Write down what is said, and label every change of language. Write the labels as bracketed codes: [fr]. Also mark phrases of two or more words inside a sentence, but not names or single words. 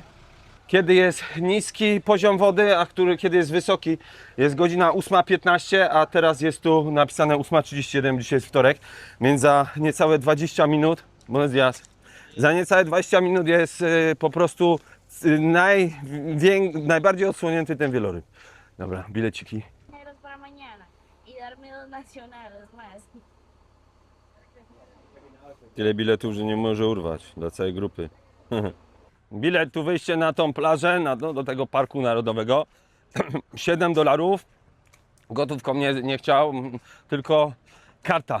[pl] Kiedy jest niski poziom wody, a kiedy jest wysoki, jest godzina 8:15, a teraz jest tu napisane 8:37, dzisiaj jest wtorek, więc za niecałe 20 minut, za niecałe 20 minut jest po prostu najbardziej odsłonięty ten wieloryb. Dobra, bileciki. [es] Para mañana y darme 2 nacionales más. [pl] Tyle biletów, że nie może urwać dla całej grupy. Bilet tu wejście na tą plażę, do tego parku narodowego, $7. Gotówką nie chciał, tylko karta.